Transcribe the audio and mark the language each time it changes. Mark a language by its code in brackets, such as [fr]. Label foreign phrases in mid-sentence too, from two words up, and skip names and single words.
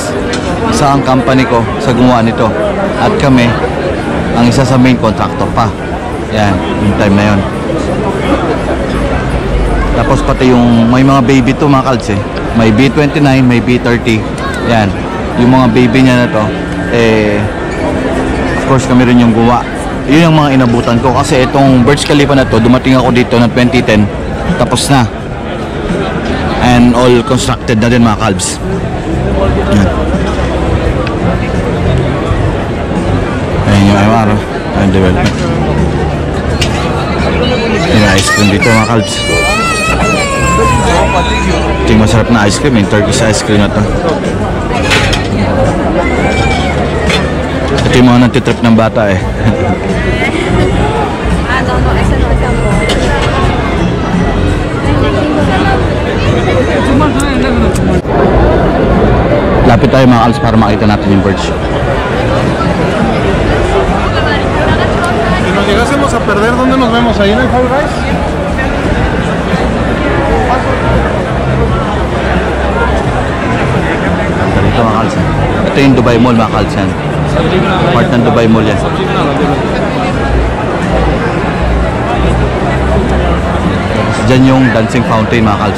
[tl] Isa ang company ko sa gumawa nito. At kami ang isa sa [en] main contractor [tl] pa. Yan, yung time na yun. Tapos pati yung may mga baby to mga kalbs eh. May B29, may B30. Yan, yung mga baby niya na to eh, [en] of course [tl] kami rin yung gumawa. Yun yung mga inabutan ko. Kasi itong Burj Khalifa na to, dumating ako dito ng 2010. Tapos na. [en] And all constructed [tl] na din mga kalbs. Yan. Ayan yung MR. Ayan development. Yung [en] ice cream [tl] dito mga kalbs. Ito yung masarap na [en] ice cream. [tl] Yung [en] Turkish ice cream [tl] na to. Ito yung mga nagtitrip ng bata eh. Lapit tayo mga kalbs para makita natin yung Burj. [es] Si nos llegásemos a perder, ¿dónde nos vemos? ¿Ahí en el Five Guys? [tl] Dito mga kalbs. Ito yung Dubai Mall mga kalbs yan. Part ng Dubai Mall yan. Diyan yung [en] dancing fountain [tl] mga kalbs.